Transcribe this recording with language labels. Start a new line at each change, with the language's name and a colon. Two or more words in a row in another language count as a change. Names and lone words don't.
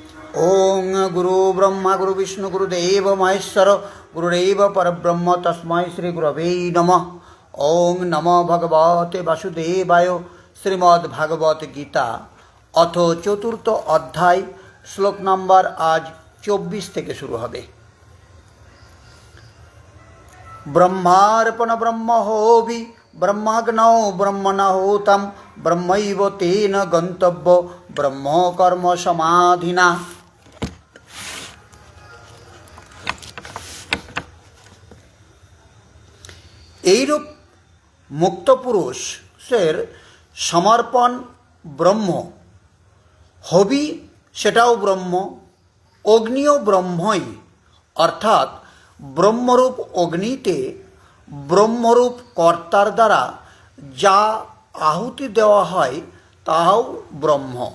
Sanskrit: ओं गुरु ब्रह्मा गुरु विष्णु गुरुदेव महेश्वर गुरुदेव परब्रह्म तस्मै श्री गुरवे नमः। ओं नमो भगवते वासुदेवाय।
Bangla: শ্রীমদ্ভাগবত গীতা অথ চতুর্থ অধ্যায় শ্লোক নম্বর আজ 24 থেকে শুরু হবে।
Sanskrit: ब्रह्मार्पण ब्रह्म होवि ब्रह्माग्नौ ब्रह्मणहोतं ब्रह्मैव तेन गन्तव्यो ब्रह्म कर्म समाधिना।
Bangla: এইরূপ মুক্ত পুরুষের সমর্পণ ব্রহ্ম, হবি সেটাও ব্রহ্ম, অগ্নিও ব্রহ্মই, অর্থাৎ ব্রহ্মরূপ অগ্নিতে ব্রহ্মরূপ কর্তার দ্বারা যা আহুতি দেওয়া হয় তাহাও ব্রহ্ম।